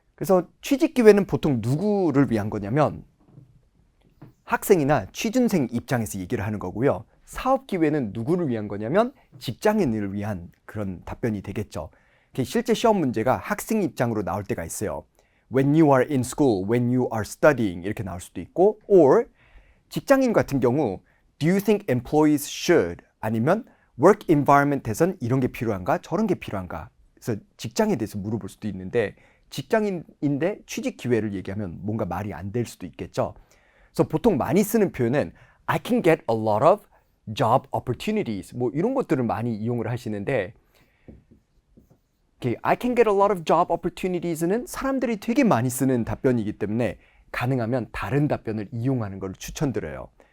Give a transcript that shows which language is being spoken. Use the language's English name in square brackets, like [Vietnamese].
[Korean] 그래서 취직 기회는 보통 누구를 위한 거냐면 학생이나 취준생 입장에서 얘기를 하는 거고요. 사업 기회는 누구를 위한 거냐면 직장인을 위한 그런 답변이 되겠죠. 실제 시험 문제가 학생 입장으로 나올 때가 있어요. [English] When you are in school, when you are studying [Korean] 이렇게 나올 수도 있고, [English] or [Korean] 직장인 같은 경우 [English] Do you think employees should? [Korean] 아니면 work environment에선 이런 게 필요한가? 저런 게 필요한가? 그래서 직장에 대해서 물어볼 수도 있는데 직장인인데 취직 기회를 얘기하면 뭔가 말이 안 될 수도 있겠죠. 그래서 보통 많이 쓰는 표현은 [English] I can get a lot of job opportunities [Korean] 뭐 이런 것들을 많이 이용을 하시는데 [English] I can get a lot of job opportunities [Korean] 는 사람들이 되게 많이 쓰는 답변이기 때문에 가능하면 다른 답변을 이용하는 걸 추천드려요.